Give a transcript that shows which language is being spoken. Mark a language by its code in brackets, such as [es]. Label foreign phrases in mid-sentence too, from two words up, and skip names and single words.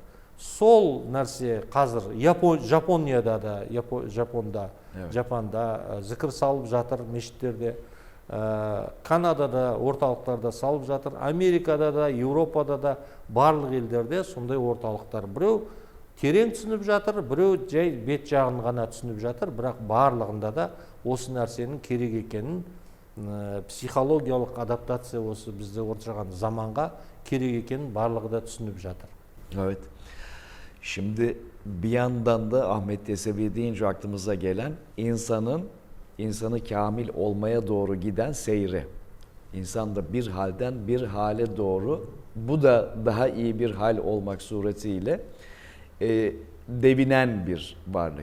[kk] Сол нәрсе қазір Жапонияда да, Жапанда зікір салып жатыр мешіттерде, Канадада, орталықтарда салып жатыр, Америкада да, Еуропада да, барлық елдерде сондай орталықтар. Біреу терең түсініп жатыр, біреу жай бет жағын ғана түсініп жатыр, бірақ барлығында да осы нәрсенің керек екенін, психологиялық адаптация осы бізде отырған заманға керек екенін bарлығы da düşünüp жатыр. [tr] Evet. Şimdi bir yandan da Ahmet Yesevi deyince aklımıza gelen insanı kamil olmaya doğru giden seyri. İnsan da bir halden bir hale doğru, bu da daha iyi bir hal olmak suretiyle devinen bir varlık.